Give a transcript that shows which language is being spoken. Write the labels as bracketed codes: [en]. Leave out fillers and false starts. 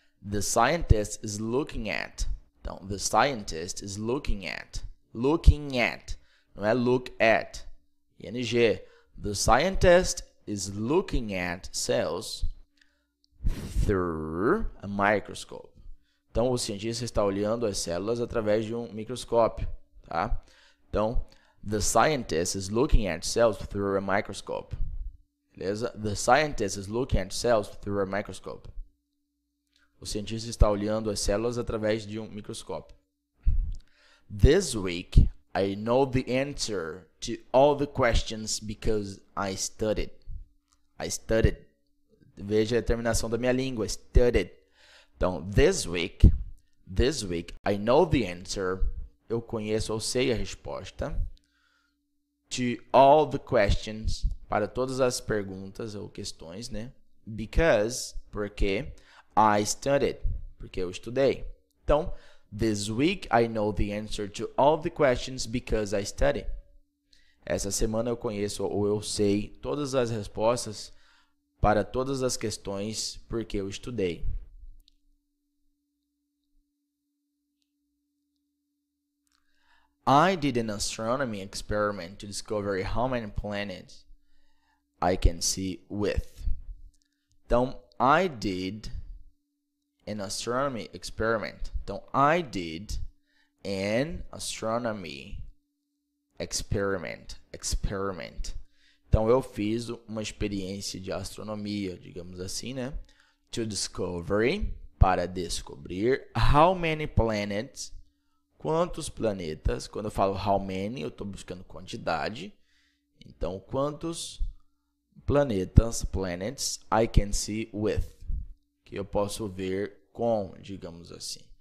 [en] The scientist is looking at. [pt] Então, [en] the scientist is looking at. [pt] Não é [en] look at. [pt] ING. [en] The scientist is looking at cells through a microscope. [pt] Então, o cientista está olhando as células através de um microscópio, tá? Então, [en] the scientist is looking at cells through a microscope. [pt] Beleza? [en] The scientist is looking at cells through a microscope. [pt] O cientista está olhando as células através de um microscópio. [en] This week, I know the answer to all the questions because I studied. [pt] Veja a terminação da minha língua. [en] Studied. [pt] Então, [en] this week, I know the answer. [pt] Eu conheço ou sei a resposta. [en] To all the questions. [pt] Para todas as perguntas ou questões, né? [en] Because, [pt] porque [en] I studied, [pt] porque eu estudei. Então, [en] this week I know the answer to all the questions because I studied. [pt] Essa semana eu conheço ou eu sei todas as respostas para todas as questões porque eu estudei. [en] I did an astronomy experiment to discover how many planets I can see with. [pt] Então, [en] I did an astronomy experiment. [pt] Então, [en] I did an astronomy experiment. [pt] Então, eu fiz uma experiência de astronomia, digamos assim, né? [en] To discover, [pt] para descobrir, [en] how many planets, [pt] quantos planetas. Quando eu falo [en] how many, [pt] eu estou buscando quantidade. Então, quantos planets, [en] I can see with, [pt] que eu posso ver com, digamos assim.